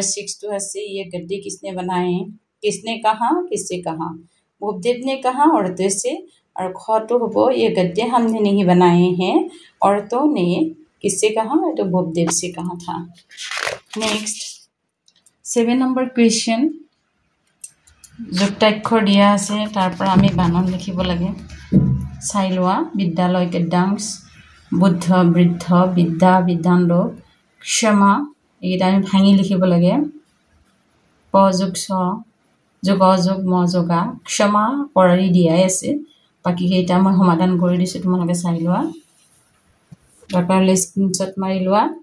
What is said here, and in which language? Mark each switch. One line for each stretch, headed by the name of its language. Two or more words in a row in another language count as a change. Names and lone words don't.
Hindi: 6 तो है ये गड्ढे किसने बनाए किसने कहा किससे कहा बोपदेव ने कहा औरतों से और ख तो हो ये गड्ढे हमने नहीं बनाए हैं औरतों ने किससे कहा तो बोपदेव से कहा था नेक्स्ट
Assamese: 7
English: number question
Assamese: যুক্তাক্ষৰ দিয়া আছে তাৰ পৰা আমি বানান লিখিব লাগে চাই লোৱা বিদ্যালয় কেদাংশ বুদ্ধ বৃদ্ধ বিদ্যা বিদ্যান্ড ক্ষমা এইটা আমি ভাঙি লিখিব লাগে পযোগ স যোগাযোগ মযোগা ক্ষমা পৰাৰি দিয়াই আছে বাকি কেইটা মই সমাধান কৰি দিছো তোমালোকে চাই লোৱা দৰকাৰ হ'লে স্ক্ৰিনশ্বট মাৰি লোৱা